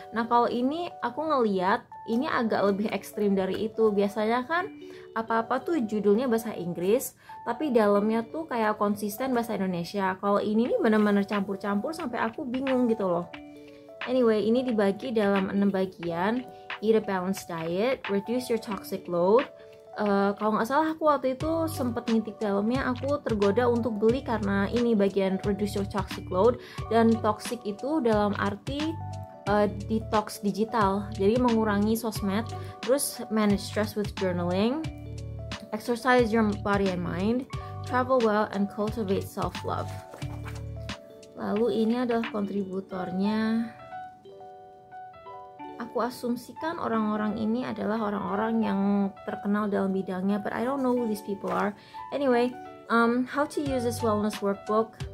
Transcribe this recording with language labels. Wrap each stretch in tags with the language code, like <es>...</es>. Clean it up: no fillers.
<id>Nah kalau ini aku ngeliat ini agak lebih ekstrim dari itu. Biasanya kan apa-apa tuh judulnya bahasa Inggris, tapi dalamnya tuh kayak konsisten bahasa Indonesia. Kalau ini nih bener-bener campur-campur sampai aku bingung gitu loh. Anyway, ini dibagi dalam 6 bagian.</id> <en>Eat a balanced diet, reduce your toxic load.</en> <id>Kalau nggak salah aku waktu itu sempet ngintip dalamnya, aku tergoda untuk beli karena ini bagian</id> <en>reduce your toxic load.</en> <id>Dan toxic itu dalam arti detox digital, jadi mengurangi sosmed, terus</id> <en>manage stress with journaling, exercise your body and mind, travel well, and cultivate self-love.</en> <id>Lalu ini adalah kontributornya. Aku asumsikan orang-orang ini adalah orang-orang yang terkenal dalam bidangnya,</id> <en>but I don't know who these people are. Anyway, how to use this wellness workbook.</en>